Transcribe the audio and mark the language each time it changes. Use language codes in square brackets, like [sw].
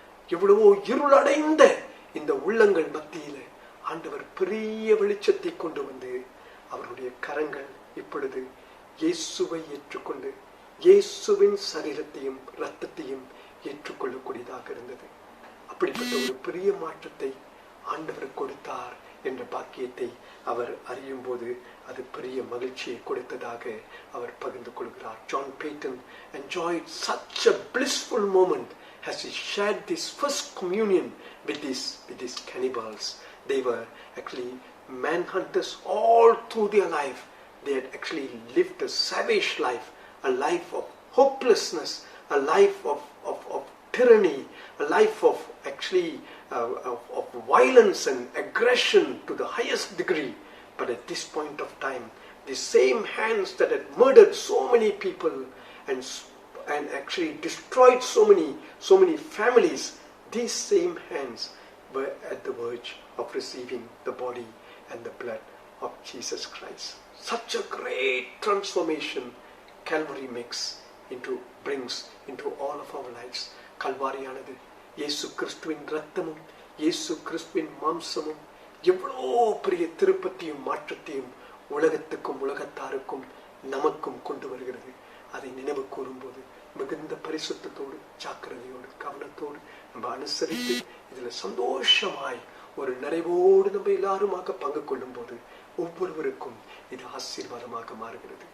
[ta] எவ்வளவோ இருளடைந்த இந்த உள்ளங்கள் மத்தியில ஆண்டவர் பெரிய வெளிச்சத்தை கொண்டு வந்து அவருடைய கரங்கள் இப்பொழுது இயேசுவை ஏற்றுக்கொண்டு இயேசுவின் சரீரத்தையும் இரத்தத்தையும் ஏற்றுக்கொள்ளக்கூடியதாக இருந்தது. அப்படிப்பட்ட ஒரு பெரிய மாற்றத்தை ஆண்டவர் கொடுத்தார் என்ற பாக்கியத்தை அவர் அறியும் போது அது பெரிய மகிழ்ச்சியை கொடுத்ததாக அவர் பகிர்ந்து கொள்கிறார். [en] John Paton enjoyed such a blissful moment as he shared this first communion with these cannibals. They were actually manhunters all through their life. They had actually lived a savage life, a life of hopelessness, a life of tyranny, a life of actually of violence and aggression to the highest degree. But at this point of time, the same hands that had murdered so many people and actually destroyed so many families, these same hands were at the verge of receiving the body and the blood of Jesus Christ. Such a great transformation Calvary brings into all of our lives. [ta] கல்வாரியானது இயேசு கிறிஸ்துவின் இரத்தமும் இயேசு கிறிஸ்துவின் மாம்சமும் எவ்வளோ பெரிய திருப்பத்தையும் மாற்றத்தையும் உலகத்துக்கும் உலகத்தாருக்கும் நமக்கும் கொண்டு வருகிறது. அதை நினைவு கூறும்போது மிகுந்த பரிசுத்தத்தோடு ஜாக்கிரதையோடு கவனத்தோடு நம்ம அனுசரித்து இதுல சந்தோஷமாய் ஒரு நிறைவோடு நம்ம எல்லாருமாக பங்கு கொள்ளும் போது ஒவ்வொருவருக்கும் இது ஆசீர்வாதமாக மாறுகிறது.